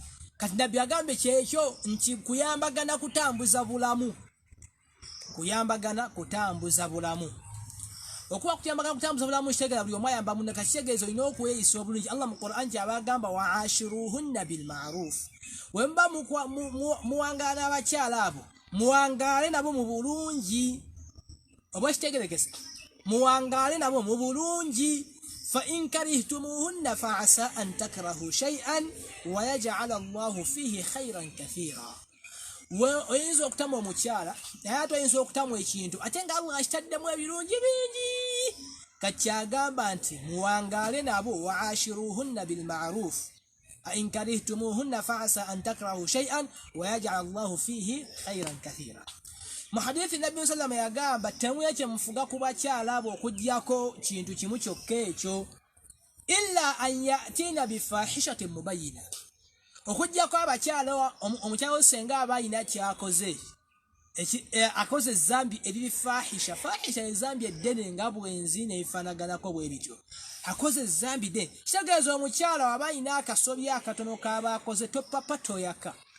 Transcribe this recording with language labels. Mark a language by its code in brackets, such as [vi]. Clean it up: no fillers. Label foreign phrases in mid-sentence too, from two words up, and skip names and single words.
[lg] Kati nabbi agambe kyekyo nti kuyambagana kutambuza bulamu, okuba kuyambagana kutambuza bulamu kitegeeza buli omu ayamba munne. Kati kitegeeza olina okweyisa obulungi. Allah mu Qur'an kyabagamba [ar] وعاشروهن بالمعروف, [lg] we muba muwangaala n'abakyala abo muwangaale nabo mu bulungi. Oba kitegerekesa muwangaale nabo mu bulungi. [ar] فإن كرهتموهن فعسى أن تكرهوا شيئا ويجعل الله فيه خيرا كثيرا. [lg] Oyinza okutamu omukyala naye ate oyinza okutamu ekintu ate nga Allah akitaddemu ebirungi bingi. Kati kyagamba nti muwangaale nabo [ar] وعاشروهن بالمعروف, فإن كرهتموهن فعسى أن تكرهوا شيئا ويجعل الله فيه خيرا كثيرا. [lg] mu hadithi nabbi sallallahu yagamba temuyeke mufuga ku bakyala abo okujjako kintu kimu kyokka ekyo [ar] إلا أن يأتين بفاحشة مبينة, [lg] okujjako abakyala omukyala senga abayina kyakoze akoze zambi eriri fahisha ezambi eddene nga bwenzi nebifaanaganako bwe bityo akoze zambi de kitegeeza omukyala wabayina akasobya akatono kaba akoze topapa toyaka